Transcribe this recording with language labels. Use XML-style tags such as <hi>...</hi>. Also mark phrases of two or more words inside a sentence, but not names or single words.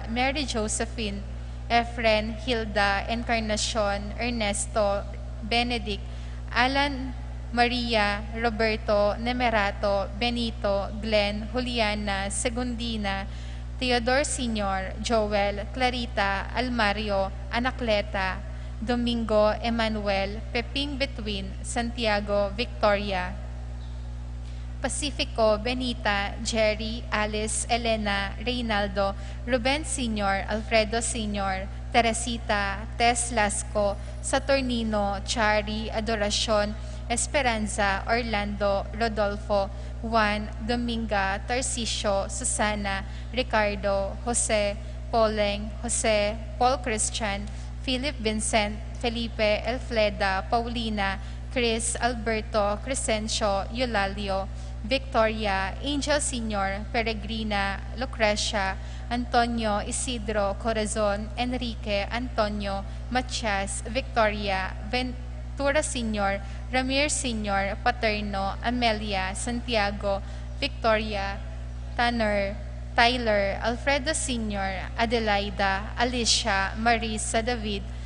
<tl>Mary Josephine, Efren, Hilda, Encarnacion, Ernesto, Benedict, Alan, Maria, Roberto, Nemerato, Benito, Glenn, Juliana, Segundina, Theodore Sr., Joel, Clarita, Almario, Anacleta, Domingo, Emmanuel, Peping Between, Santiago, Victoria, Pacifico, Benita, Jerry, Alice, Elena, Reynaldo, Ruben Sr., Alfredo Sr., Teresita, Tess Lasco, Saturnino, Chari, Adoracion, Esperanza, Orlando, Rodolfo, Juan, Dominga, Tarcisio, Susana, Ricardo, Jose, Poleng, Jose, Paul Christian, Philip Vincent, Felipe, Elfleda, Paulina, Chris, Alberto, Crescencio, Eulalio, Victoria, Angel Sr., Peregrina, Lucrecia, Antonio, Isidro, Corazon, Enrique, Antonio, Matias, Victoria, Ventura Sr., Ramir Sr., Paterno, Amelia, Santiago, Victoria, Tanner, Tyler, Alfredo Sr., Adelaida, Alicia, Marisa, David,</tl>